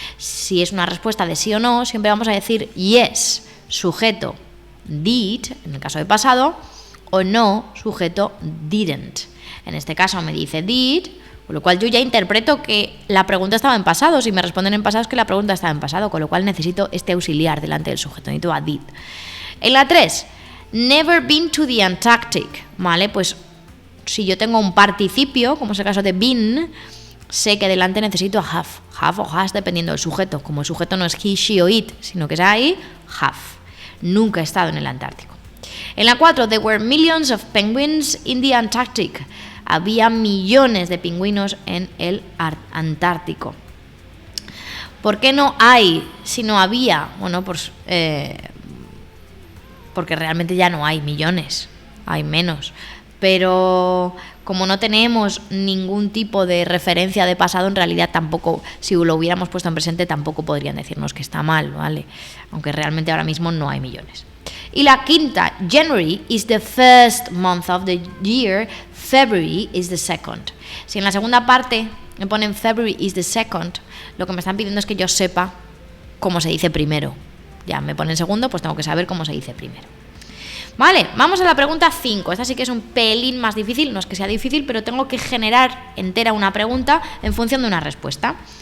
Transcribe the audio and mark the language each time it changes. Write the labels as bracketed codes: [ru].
[es] Si es una respuesta de sí o no, siempre vamos a decir yes, sujeto did, en el caso de pasado, o no, sujeto didn't. En este caso me dice did, con lo cual yo ya interpreto que la pregunta estaba en pasado. Si me responden en pasado es que la pregunta estaba en pasado, con lo cual necesito este auxiliar delante del sujeto, necesito a did. En la 3, [en] never been to the Antarctic. [es] Vale, pues si yo tengo un participio, como es el caso de been, sé que delante necesito a have o has dependiendo del sujeto. Como el sujeto no es he, she o it, sino que es ahí, have. Nunca he estado en el Antártico. En la 4, [en] there were millions of penguins in the Antarctic. [es] Había millones de pingüinos en el Antártico. ¿Por qué no hay si no había? Bueno, pues porque realmente ya no hay millones, hay menos. Pero como no tenemos ningún tipo de referencia de pasado, en realidad tampoco, si lo hubiéramos puesto en presente, tampoco podrían decirnos que está mal, ¿vale? Aunque realmente ahora mismo no hay millones. Y la 5, [en] January is the first month of the year, February is the second. [es] Si en la segunda parte me ponen [en] February is the second, [es] lo que me están pidiendo es que yo sepa cómo se dice primero. Ya me ponen segundo, pues tengo que saber cómo se dice primero. Vale, vamos a la pregunta 5. Esta sí que es un pelín más difícil, no es que sea difícil, pero tengo que generar entera una pregunta en función de una respuesta.